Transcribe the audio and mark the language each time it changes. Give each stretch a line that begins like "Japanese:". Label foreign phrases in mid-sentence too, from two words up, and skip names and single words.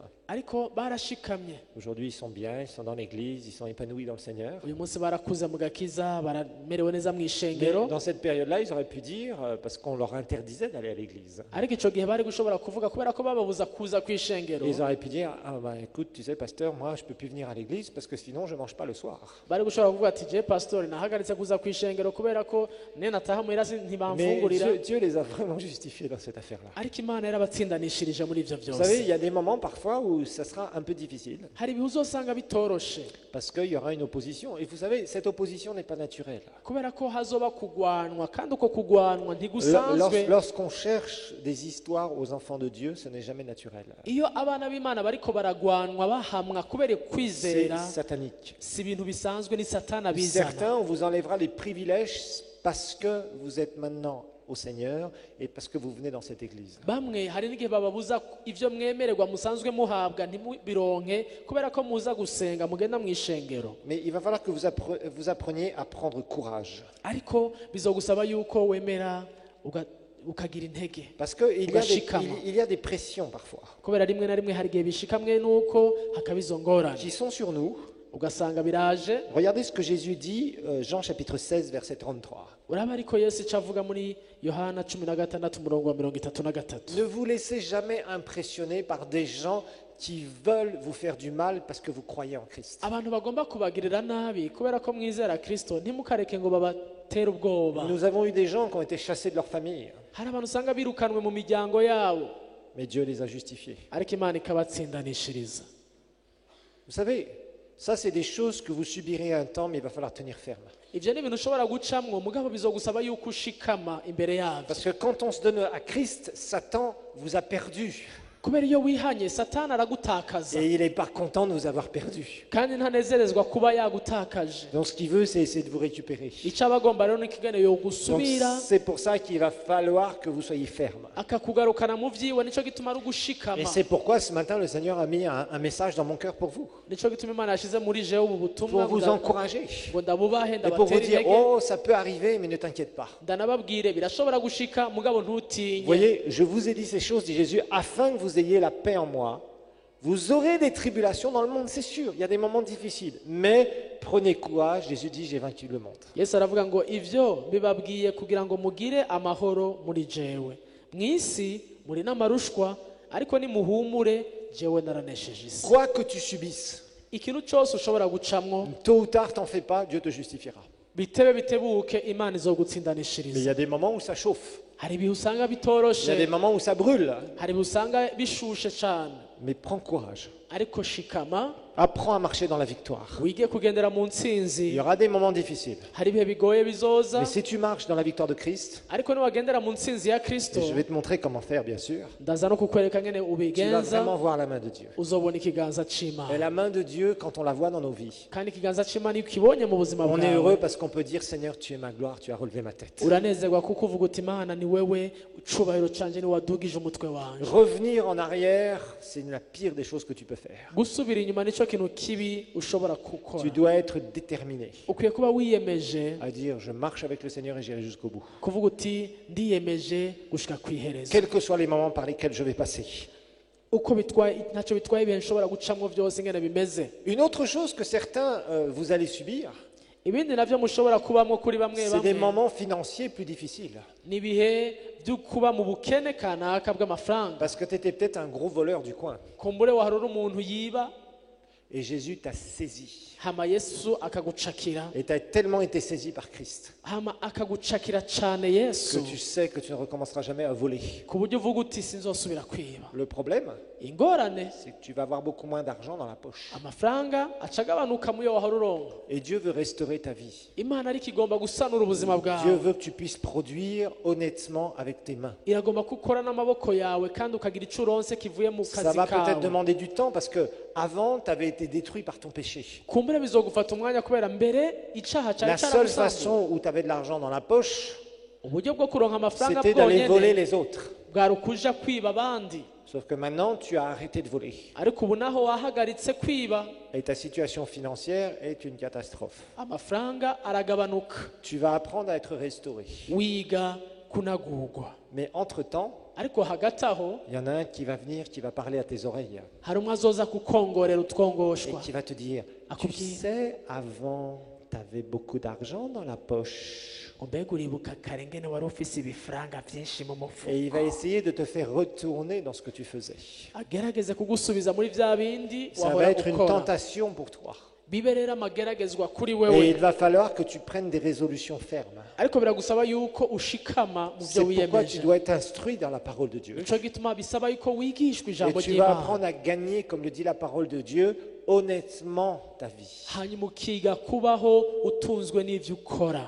Rundi: ariko barashikamye
French: Aujourd'hui, ils sont bien, ils sont dans l'église, ils sont épanouis dans le Seigneur.
Rundi: uyu munsi barakuze mu gakiza baramerewe neza mu
French: Mais
Rundi: ishengero
French: dans cette période-là, ils auraient pu dire, parce qu'on leur interdisait d'aller à l'église.
Rundi: ariko icyo gihe bari gushobora kuvuga kubera ko bababuza kuza ku ishengero
French: Et ils auraient pu dire, ah bah écoute, tu sais, pasteur, moi je peux plus venir à l'église parce que sinon je mange pas le soir.
Rundi: bari gushobora kuvuga ati je pastori nahagaritse kuza ku ishengero kubera ko ne nataha muhira
French: Mais
Rundi: ntibamfungurira
French: Dieu les a vraiment justifiés dans cette affaire-là.
Rundi: ariko imana yarabatsindanishirije muri ibyo
French: Vous savez, il
Rundi: byose
French: y a des moments parfois où ça sera un peu difficile
Rundi: hari ibihe uzosanga bitoroshe
French: parce qu'il y aura une opposition. Et vous savez, cette opposition n'est pas naturelle.
Rundi: kubera ko hazoba kugwanwa kandi uko kugwanwa ntigusanzwe
French: Lorsqu'on cherche des histoires aux enfants de Dieu, ce n'est jamais naturel.
Rundi: iyo abana b'imana bariko baragwanwa bahamwa kubera
French: C'est
Rundi: kwizera
French: satanique.
Rundi: si ibintu bisanzwe ni satana bizana
French: Certains, on vous enlèvera les privilèges parce que vous êtes maintenant au Seigneur et parce que vous venez dans cette église.
Rundi: bamwe hari n'igihe bababuza ibyo mwemererwa musanzwe muhabwa ntimubironke kubera ko muza gusenga mugenda mu ishengero
French: Mais il va falloir que vous appreniez à prendre courage.
Rundi: ariko bizogusaba yuko wemera ukagira intege
French: Parce qu'il
Rundi: Ugashikama.
French: il y a des pressions parfois
Rundi: kubera rimwe na rimwe hari igihe bishikamwe nuko hakaba izo ngorane
French: qui sont sur nous.
Rundi: ugasanga biraje
French: Regardez ce que Jésus dit, Jean chapitre 16, verset 33.
Rundi: uraba ariko yesu icyo avuga muri yohana 16 umurongo wa 33.
French: Ne vous laissez jamais impressionner par des gens qui veulent vous faire du mal parce que vous croyez en Christ.
Rundi: abantu bagomba kubagirira nabi kubera ko mwizera kristo ntimukareke ngo babatere ubwoba
French: Nous avons eu des gens qui ont été chassés de leur famille,
Rundi: hari abantu usanga birukanwe mu miryango yabo
French: mais Dieu les a justifiés.
Rundi: ariko imana ikabatsindanishiriza
French: Vous savez, ça c'est des choses que vous subirez un temps, mais il va falloir tenir ferme.
Rundi: ibyo ni ibintu ushobora gucamwo mugabo bizogusaba yuko ushikama imbere yabyo
French: Parce que quand on se donne à Christ, Satan vous a perdu.
Rundi: kubera iyo wihanye satani aragutakaza
French: Et il n'est pas content de vous avoir perdu.
Rundi: kandi ntanezerezwa kuba yagutakaje
French: Donc ce qu'il veut, c'est essayer de vous récupérer.
Rundi: icyo aba agomba rero ni kigane yo
French: Donc
Rundi: gusubira
French: c'est pour ça qu'il va falloir que vous soyez ferme.
Rundi: akakugarukana mu byiwe nicyo gituma ari
French: Et
Rundi: ugushikama
French: c'est pourquoi ce matin, le Seigneur a mis un message dans mon cœur pour vous.
Rundi: nicyo gituma imana yashyize muri jewe ubu butumwa
French: Pour vous encourager.
Rundi: ngo ndabubahe
French: Et pour vous
Rundi: ndabatere
French: dire,
Rundi: intege
French: oh, ça peut arriver, mais ne t'inquiète pas.
Rundi: ndanababwire birashobora gushika mugabo
French: Vous
Rundi: ntutinye
French: voyez, je vous ai dit ces choses, dit Jésus, afin que vous ayez la paix en moi. Vous aurez des tribulations dans le monde, c'est sûr. Il y a des moments difficiles. Mais prenez courage. Jésus dit, j'ai vaincu le monde.
Rundi: yesu aravuga ngo ivyo bibabwiye kugira ngo mugire amahoro muri jewe mu isi muri n'amarushwa ariko nimuhumure jewe naranesheje isi
French: Quoi que tu subisses,
Rundi: ikintu cyose ushobora gucamwo
French: tôt ou tard, t'en fais pas, Dieu te justifiera.
Rundi: bitebe bitebuke imana
French: Mais il
Rundi: izogutsindanishiriza
French: y a des moments où ça chauffe.
Rundi: hari ibihe usanga
French: Il y a
Rundi: bitoroshe
French: des moments où ça brûle.
Rundi: hari ibihe usanga bishushe cyane
French: Mais prends courage.
Rundi: ariko shikama
French: Apprends à marcher dans la victoire.
Rundi: wige kugendera mu
French: Il
Rundi: ntsinzi
French: y aura des moments difficiles.
Rundi: hari ibihe bigoye bizoza
French: Mais si tu marches dans la victoire de Christ,
Rundi: ariko niwagendera mu ntsinzi ya kristo
French: et je vais te montrer comment faire, bien sûr,
Rundi: ndaza no kukwereka ngene
French: tu vas
Rundi: ubigenza
French: vraiment voir la main de Dieu.
Rundi: uzobona ikiganza
French: Et
Rundi: c'imana
French: la main de Dieu, quand on la voit dans nos vies,
Rundi: kandi ikiganza c'imana iyo ukibonye mu buzima
French: on est
Rundi: bwawe
French: heureux parce qu'on peut dire, Seigneur, tu es ma gloire, tu as relevé ma tête.
Rundi: uranezerwa kuko uvuga uti imana ni wewe icubahiro canje ni wadugije umutwe wanje
French: Revenir en arrière, c'est la pire des choses que tu peux faire.
Rundi: gusubira inyuma nico kintu kibi ushobora gukora
French: Tu dois être déterminé
Rundi: ukwiye kuba wiyemeje
French: à dire, je marche avec le Seigneur et j'irai jusqu'au bout.
Rundi: kuvuga uti ndiyemeje gushika kwiherezo
French: Quels que soient les moments par lesquels je vais passer.
Rundi: uko bitwaye ntacyo bitwaye ibihe nshobora gucamwo byose ingene bimeze
French: Une autre chose que certains, vous allez subir,
Rundi: ibindi navyo mushobora kubamwo kuri bamwe
French: c'est des
Rundi: bamwe
French: moments financiers plus difficiles.
Rundi: ni ibihe byo kuba mu bukene kanaka bw'amafaranga
French: Parce que tu étais peut-être un gros voleur du coin.
Rundi: kumbure waharura umuntu yiba
French: Et Jésus t'a saisi.
Rundi: hama yesu akagucakira
French: Et tu as tellement été saisi par Christ
Rundi: hama akagucakira cane yesu
French: que tu sais que tu ne recommenceras jamais à voler.
Rundi: ku buryo uvuga uti sinzosubira kwiba
French: Le problème,
Rundi: ingorane
French: c'est que tu vas avoir beaucoup moins d'argent dans la poche.
Rundi: amafaranga aca agabanuka muyo wahora uronka
French: Et Dieu veut restaurer ta vie.
Rundi: imana ariko igomba gusanura ubuzima
French: Dieu
Rundi: bwawe
French: veut que tu puisses produire honnêtement avec tes mains.
Rundi: iragomba ko ukora n'amaboko yawe kandi ukagira ico uronse kivuye mu
French: Ça
Rundi: kazi
French: va peut-être
Rundi: kawe
French: demander du temps parce que avant, tu avais été détruit par ton péché.
Rundi: kumbure bizogufata umwanya kubera mbere icaha
French: La
Rundi: cari
French: seule
Rundi: caragusanze
French: façon où tu avais de l'argent dans la poche,
Rundi: uburyo bwo kuronka amafaranga
French: c'était d'aller voler
Rundi: bwonyene
French: les autres.
Rundi: bwari ukuja kwiba abandi
French: Sauf que maintenant, tu as arrêté de voler.
Rundi: ariko ubu naho wahagaritse kwiba
French: Et ta situation financière est une catastrophe.
Rundi: amafaranga aragabanuka
French: Tu vas apprendre à être restauré.
Rundi: wiga kunagurwa.
French: Mais entre-temps,
Rundi: ariko hagati aho
French: il y en a un qui va venir, qui va parler à tes oreilles
Rundi: hari umwe azoza kukongorera
French: et
Rundi: utwongoshwa
French: qui va te dire, tu sais, avant, tu avais beaucoup d'argent dans la poche.
Rundi: ngo mbega uribuka kare ngene wari ufise ibifaranga byinshi mu mufuko.
French: Et il va essayer de te faire retourner dans ce que tu faisais.
Rundi: agerageze kugusubiza muri vya bindi
French: Ça va
Rundi: wahora
French: être une
Rundi: ukora.
French: tentation pour toi.
Rundi: bibe rero amageragezwa kuri
French: Et
Rundi: wewe
French: il va falloir que tu prennes des résolutions fermes.
Rundi: ariko biragusaba yuko ushikama mu
French: C'est
Rundi: byo
French: pourquoi
Rundi: wiyemeje.
French: tu dois être instruit dans la parole de Dieu.
Rundi: nico gituma bisaba yuko wigishwa
French: Et
Rundi: ijambo
French: tu vas
Rundi: ry'Imana
French: apprendre à gagner, comme le dit la parole de Dieu, honnêtement ta vie.
Rundi: hanyuma ukiga kubaho utunzwe n'ivyo ukora.